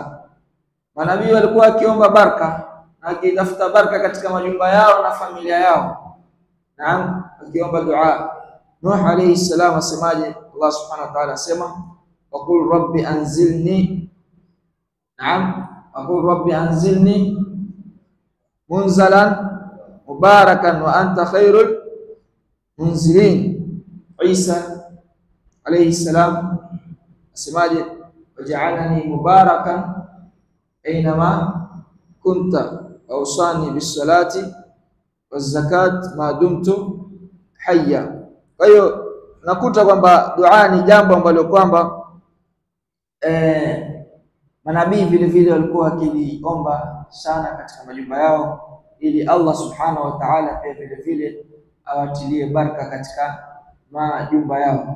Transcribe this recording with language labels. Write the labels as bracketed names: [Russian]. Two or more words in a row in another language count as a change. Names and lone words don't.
[Swahili] Manabii walikuwa wakiomba baraka na wakitafuta baraka katika majumba yao na familia yao. Naam, wakiomba dua. Nuh [Arabic] عليه السلام [Swahili] asemaje? [Arabic] الله سبحانه وتعالى asema وقل رب أنزلني نعم وقل رب أنزلني منزلا مباركا وأنت خير المنزلين. [Swahili] Isa [Arabic] عليه السلام [Swahili] asemaje? [Arabic] واجعلني مباركا أينما كنت وأوصاني بالصلاة والزكاة ما دمت حيا. [Swahili] Kwa hiyo nakuta kwamba dua ni jambo ambalo kwamba manabii vile vile walikuwa wakiliomba sana katika majumba yao, ili Allah [Arabic] سبحانه وتعالى [Swahili] pia vile vile awatilie baraka katika majumba yao.